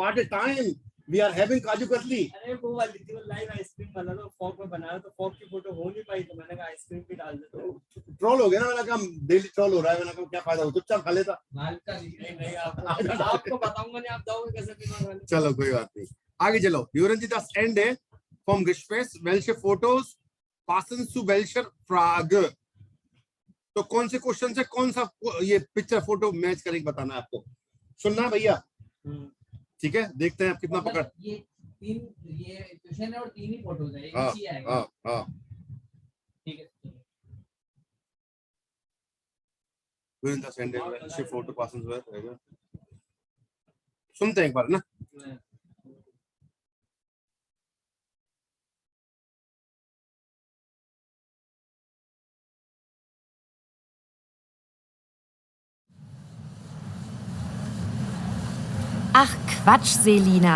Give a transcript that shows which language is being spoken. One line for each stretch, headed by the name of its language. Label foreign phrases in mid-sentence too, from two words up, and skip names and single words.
English: what a time we are having काजू कतली।
Hindi: अरे वो वाली थी, वो लाइव आइसक्रीम वाला, तो फॉग में बनाया, तो फॉग की फोटो हो नहीं पाई, तो मैंने कहा आइसक्रीम भी डाल देता हूँ। ट्रोल हो गया ना, मैंने कहा डेली ट्रोल हो रहा है, मैंने कहा क्या फायदा हो, चुपचाप खा लेता। नहीं आपको बताऊंगा नहीं, आप जाओगे कैसे पीना। चलो कोई बात नहीं, आगे चलो।
German: During das Ende vom Gespräch welche Fotos passen zu welcher Frage?
Hindi: तो कौन से क्वेश्चन से कौन सा ये पिक्चर फोटो मैच करेगी बताना है आपको। सुनना है भैया, ठीक है? देखते हैं आप कितना पकड़। ये क्वेश्चन है और 3 ही फोटोज है, एक हाँ ही आएगा। हाँ हाँ, ठीक है।
German: During das Ende welche Foto passen zu welcher Frage?
Hindi: सुनते हैं एक बार ना।
German: Ach Quatsch, Selina.